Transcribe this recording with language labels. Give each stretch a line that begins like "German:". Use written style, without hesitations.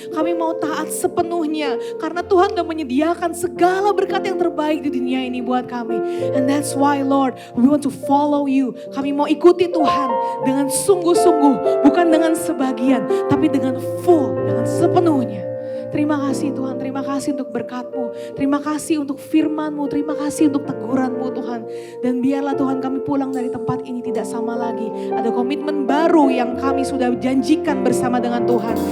Indonesian: Kami mau taat sepenuhnya, karena Tuhan udah menyediakan segala berkat yang terbaik di dunia ini buat kami.
English: And that's why Lord, we want to follow you.
Indonesian: Kami mau ikuti Tuhan dengan sungguh-sungguh, bukan dengan sebagian, tapi dengan full, dengan sepenuhnya. Terima kasih Tuhan, terima kasih untuk berkat-Mu, terima kasih untuk firman-Mu, terima kasih untuk teguran-Mu Tuhan. Dan biarlah Tuhan kami pulang dari tempat ini tidak sama lagi. Ada komitmen baru yang kami sudah janjikan bersama dengan Tuhan.